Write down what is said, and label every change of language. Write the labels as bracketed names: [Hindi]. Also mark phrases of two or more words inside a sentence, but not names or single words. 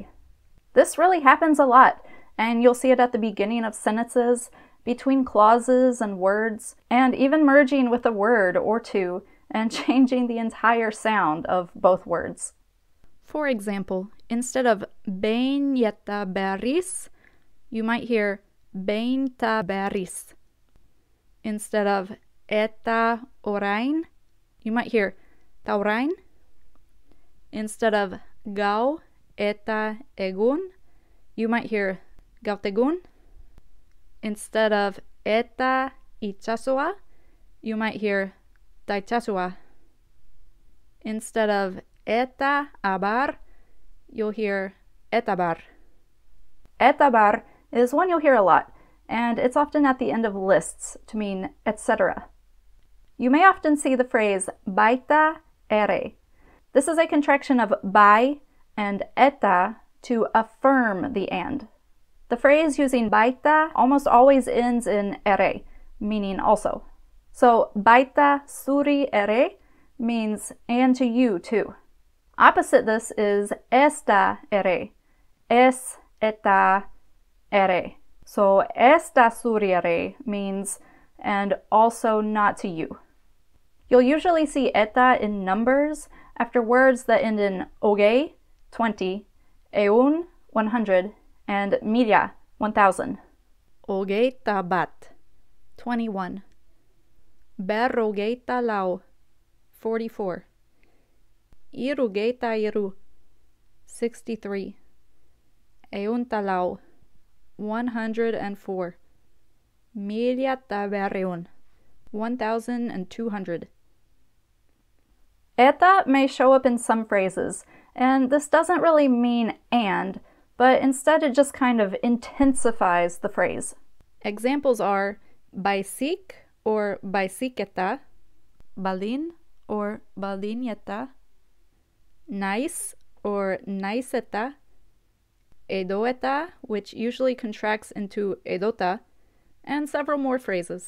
[English] This really happens a lot, and you'll see it at the beginning of sentences, between clauses and words, and even merging with a word or two and changing the entire sound of both words. For example, instead of [Basque] beinjeta berris, [English] you might hear [Basque] beinta berris. [English] Instead of [Basque] eta orain, [English] you might hear taurain. Instead of [Basque] gau eta egun, [English] you might hear gautegun. Instead of [Basque] eta itxasoa, [English] you might hear taitxasoa. Instead of [Basque] eta abar, [English] you'll hear etabar. Etabar is one you'll hear a lot, and it's often at the end of lists to mean etc. You may often see the phrase [Basque] baita ere. [English] This is a contraction of bai and eta to affirm the and. The phrase using baita almost always ends in ere, meaning also. So [Basque] baita suri ere [English] means and to you too. Opposite this is [Basque] esta ere, es eta ere. [English] So [Basque] esta suri ere [English] means and also not to you. You'll usually see eta in numbers after words that end in oge, 20, eun, 100, and mila, 1000. [Basque] Ogeita bat, 21. Berrogeita lau, 44. Irugeita iru, 63. Eunta lau, 104. Miljata berreun, 1200. [English] Eta may show up in some phrases, and this doesn't really mean and, but instead it just kind of intensifies the phrase. Examples are baisik or baisiketa, balin or balineta, nice or naiseta, edoeta, which usually contracts into edota, and several more phrases.